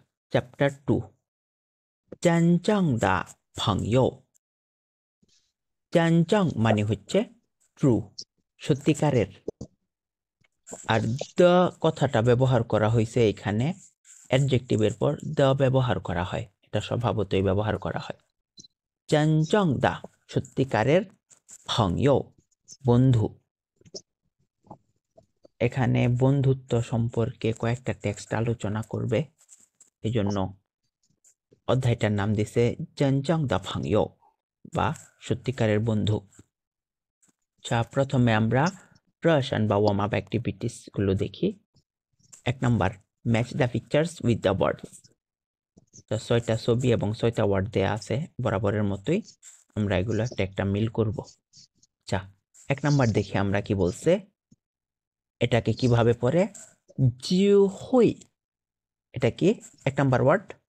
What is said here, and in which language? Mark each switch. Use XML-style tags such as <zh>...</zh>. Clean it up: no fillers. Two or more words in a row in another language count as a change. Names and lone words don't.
<bn>চ্যাপ্টার 2</bn> <zh>真正的 朋友 真正</zh> <bn>মানে হচ্ছে ট্রু সত্যিকারের আর দ্য কথাটা ব্যবহার করা হয়েছে এখানে অ্যাডজেক্টিভের পর দ্য ব্যবহার করা হয় এটা স্বভাবতই ব্যবহার করা হয়</bn> <zh>真正的</zh> <bn>সত্যিকারের 朋友 বন্ধু এখানে বন্ধুত্ব সম্পর্কে কয়েকটা টেক্সট আলোচনা করবে এজন্য অধ্যায়টার নাম দিছে</bn> <zh>真正的 朋友</zh> <bn>বা সত্যিকারের বন্ধু প্রথমে আমরা প্রশ্ন বা</bn> <en>warm up activities</en> <bn>গুলো দেখি 1 নাম্বার</bn> <en>match the pictures with the words</en> <bn>তো 6টা ছবি এবং 6টা ওয়ার্ড দেয়া আছে বরাবরের মতোই আমরা এগুলো একটা মিল করব 1 নাম্বার দেখি আমরা কি বলছে এটাকে কিভাবে পড়ে</bn> <zh>聚会</zh> <bn>এটা কি 1 নাম্বার ওয়ার্ড</bn>